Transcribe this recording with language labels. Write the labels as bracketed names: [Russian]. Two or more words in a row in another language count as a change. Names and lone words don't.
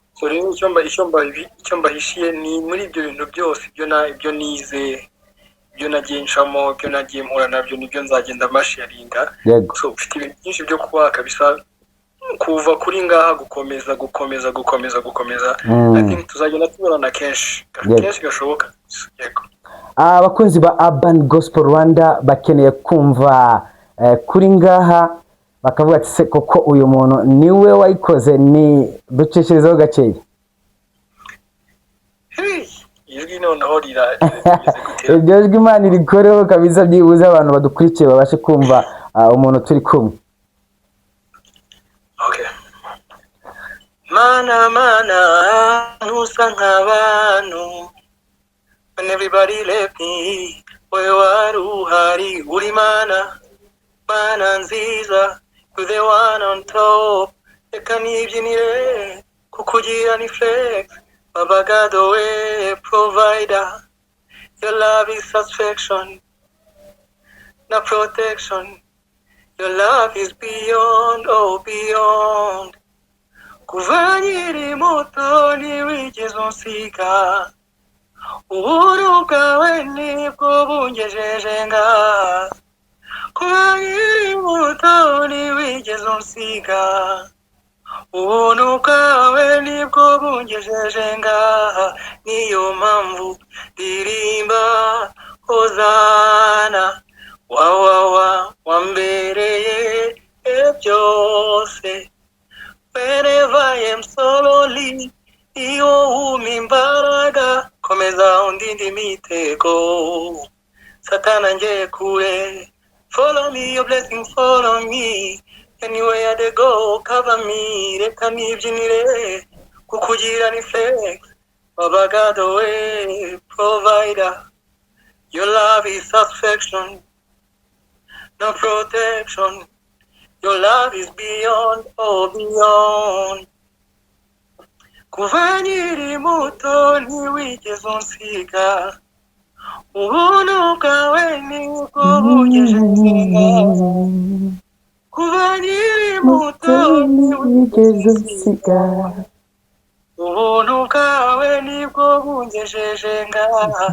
[Kinyarwanda] So rero icyo mbahishiye ni muri ibyo bintu byose, ibyo nize, ibyo nagiye ncamo, ibyo nagiye mpura nabyo, nibyo nzagenda masharinga. So ufite ibintu byinshi byo kuba kabisa, kuva kuri ngaha gukomeza. [English] I think [Kinyarwanda] tuzagenda tubona kenshi gashoboka. Yego. Abakunzi ba Urban Gospel Rwanda bakeneye kumva kuri ngaha, bakavuga ati se koko uyu muntu niwe wayikoze, ni ducishirizeho gakeya. Ijwi noneho iryo jwi Imana irikoreho kabisa, byibuze abantu badukurikiye babashe kumva umuntu turi kumwe. Okay. Mana nusa nk'abantu, [English] when everybody left me, [Kinyarwanda] wewe wari uhari, uri Mana nziza, [English] you're the one on top. [Kinyarwanda] Reka nibyinire kukugira ni flex, [English] Baba God, the way provider. Your love is satisfaction, not protection. Your love is beyond, oh beyond. [Kinyarwanda] Kuva nkiri muto ntiwigeze unsiga, ubuntu bwawe nibwo bungejeje ngaha. Kuva nkiri muto ntiwigeze unsiga, ubuntu bwawe nibwo bungejeje ngaha. Niyo mpamvu ndirimba hozana, wambereye byose. [English] Whenever I am so lonely, [Kinyarwanda] iyo umpa imbaraga, komeza undinde imitego Satana ngiye kure. [English] Follow me, your blessings follow me, anywhere they go, cover me. [Kinyarwanda] Reka nibyinire kukugira ni flex. [English] Baba God, the way provider. Your love is satisfaction, no protection. Your love is beyond, oh beyond. [Kinyarwanda] Kuva nkiri muto ntiwigeze unsiga, ubuntu bwawe nibwo bungejeje ngaha. Kuva nkiri muto ntiwigeze unsiga, ubuntu bwawe nibwo bungejeje ngaha.